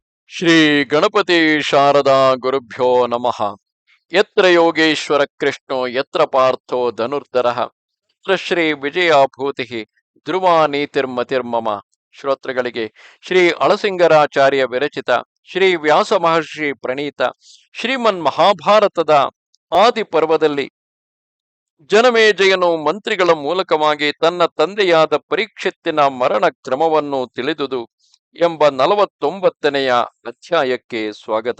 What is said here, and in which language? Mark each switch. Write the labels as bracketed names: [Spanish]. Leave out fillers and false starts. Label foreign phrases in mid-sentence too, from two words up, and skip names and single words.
[Sanskrit] ಶ್ರೀ ಗಣಪತಿ ಶಾರದಾ ಗುರುಭ್ಯೋ ನಮಃ. ಯತ್ರ ಯೋಗೇಶ್ವರ ಕೃಷ್ಣೋ ಯತ್ರ ಪಾರ್ಥೋ ಧನುರ್ಧರಃ ಯತ್ರ ಶ್ರೀ ವಿಜಯಾಭೂತಿ ಧ್ರುವ ನೀತಿರ್ಮತಿರ್ಮಮ. [Kannada] ಶ್ರೋತೃಗಳಿಗೆ ಶ್ರೀ ಅಳಸಿಂಗರಾಚಾರ್ಯ ವಿರಚಿತ ಶ್ರೀ ವ್ಯಾಸ ಮಹರ್ಷಿ ಪ್ರಣೀತ ಶ್ರೀಮನ್ ಮಹಾಭಾರತದ ಆದಿ ಪರ್ವದಲ್ಲಿ ಜನಮೇಜಯನು ಮಂತ್ರಿಗಳ ಮೂಲಕವಾಗಿ ತನ್ನ ತಂದೆಯಾದ ಪರೀಕ್ಷಿತ್ತಿನ ಮರಣ ಕ್ರಮವನ್ನು ತಿಳಿದುದು ಎಂಬ 49ನೆಯ ಅಧ್ಯಾಯಕ್ಕೆ ಸ್ವಾಗತ.